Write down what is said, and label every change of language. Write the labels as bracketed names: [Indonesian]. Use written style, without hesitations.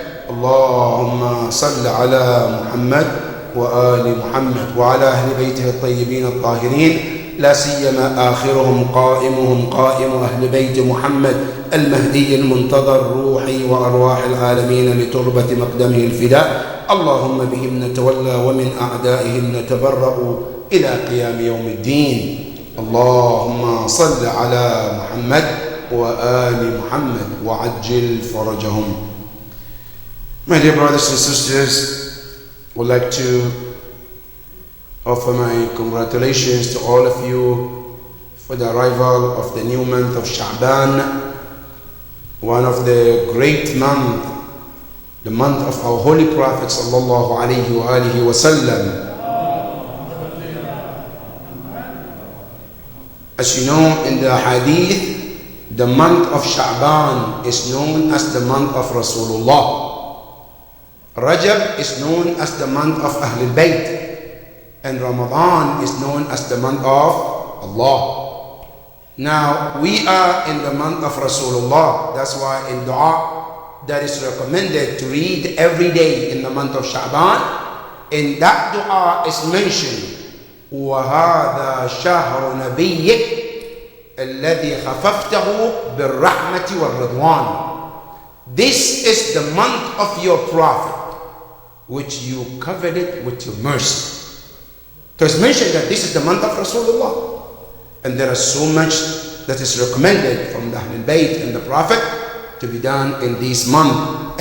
[Arabic] اللهم صل على محمد وآل محمد وعلى أهل بيته الطيبين الطاهرين، لا سيما آخرهم قائم أهل بيت محمد المهدي المنتظر، روحي وأرواح العالمين لتربة مقدمه الفداء. اللهم بهم نتولى ومن أعدائهم نتبرأ إلى قيام يوم الدين. اللهم صل على محمد وآل محمد وعجل فرجهم. [English] My dear brothers and sisters, I would like to offer my congratulations to all of you for the arrival of the new month of Sha'ban, one of the great months, the month of our Holy Prophet sallallahu alaihi wa sallam. As you know, in the hadith, the month of Sha'ban is known as the month of Rasulullah. Rajab is known as the month of Ahlul Bayt. And Ramadan is known as the month of Allah. Now, we are in the month of Rasulullah. That's why in dua, that is recommended to read every day in the month of Sha'ban. In that dua is mentioned, [Arabic] وَهَذَا شَهْرُ نَبِيِّكَ الَّذِي خَفَفْتَهُ بِالرَّحْمَةِ وَالرِّضْوَانِ. [English] This is the month of your prophet, which you covered it with your mercy. So it's mentioned that this is the month of Rasulullah. And there is so much that is recommended from the Ahlul Bayt and the Prophet to be done in this month.